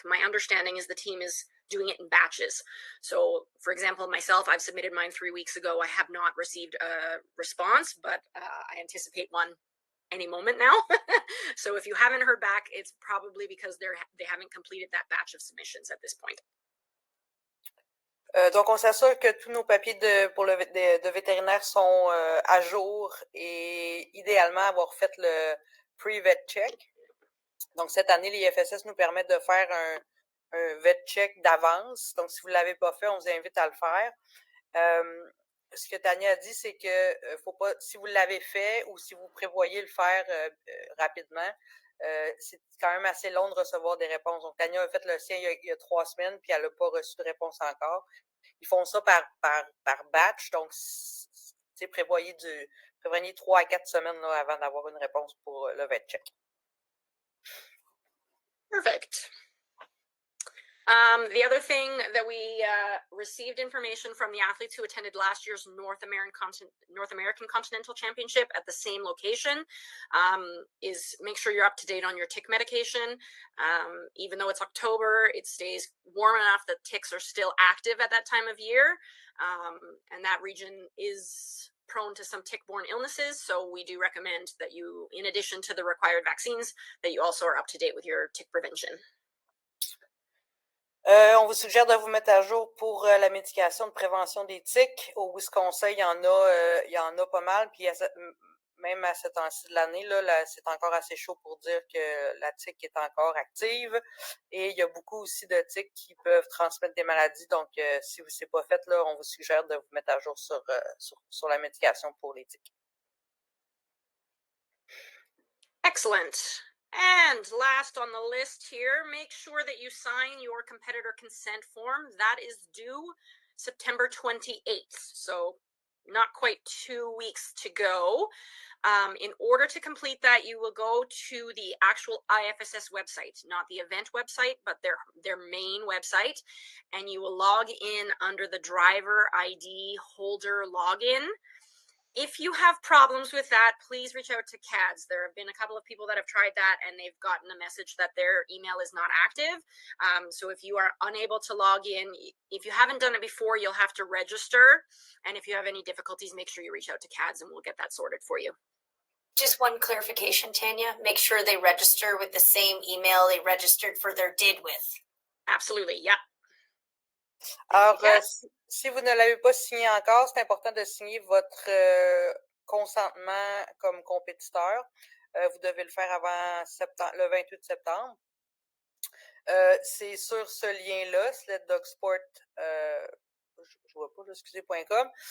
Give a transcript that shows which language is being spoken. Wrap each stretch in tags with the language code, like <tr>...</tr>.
<en>My understanding is the team is doing it in batches. So for example, myself, I've submitted mine 3 weeks ago. I have not received a response, but I anticipate one any moment now. So if you haven't heard back, it's probably because they haven't completed that batch of submissions at this point.</en> <fr>Donc, on s'assure que tous nos papiers de vétérinaire sont à jour et idéalement avoir fait le pre-vet check. Donc, cette année, l'IFSS nous permet de faire un vet check d'avance. Donc, si vous ne l'avez pas fait, on vous invite à le faire. Ce que Tania a dit, c'est que faut pas, si vous l'avez fait ou si vous prévoyez le faire rapidement, c'est quand même assez long de recevoir des réponses. Donc, Tania a fait le sien il y a 3 semaines, puis elle n'a pas reçu de réponse encore. Ils font ça par batch, donc prévoyez 3 à 4 semaines là, avant d'avoir une réponse pour le vet check.</fr> <en>Perfect. The other thing that we received information from the athletes who attended last year's North American Continental Championship at the same location is make sure you're up to date on your tick medication. Even though it's October, it stays warm enough that ticks are still active at that time of year. And that region is prone to some tick-borne illnesses. So we do recommend that you, in addition to the required vaccines, that you also are up to date with your tick prevention.</en> <fr>On vous suggère de vous mettre à jour pour la médication de prévention des tiques. Au Wisconsin, il y en a pas mal. Puis même à ce temps-ci de l'année, là, c'est encore assez chaud pour dire que la tique est encore active. Et il y a beaucoup aussi de tiques qui peuvent transmettre des maladies. Donc, si vous ne l'avez pas fait, là, on vous suggère de vous mettre à jour sur la médication pour les tiques.</fr> <en>Excellent. And last on the list here, make sure that you sign your competitor consent form. That is due September 28th. So not quite 2 weeks to go. In order to complete that, you will go to the actual IFSS website, not the event website, but their main website. And you will log in under the driver ID holder login. If you have problems with that, please reach out to CAHDS. There have been a couple of people that have tried that and they've gotten a message that their email is not active. So if you are unable to log in, if you haven't done it before, you'll have to register. And if you have any difficulties, make sure you reach out to CAHDS and we'll get that sorted for you. Just one clarification, Tanya. Make sure they register with the same email they registered for their DID with. Absolutely, yeah.</en> <fr>Alors, si vous ne l'avez pas signé encore, c'est important de signer votre consentement comme compétiteur. Vous devez le faire avant le 28 septembre. C'est sur ce lien-là, sleddogsport, je vois pas, excusez.com.</fr>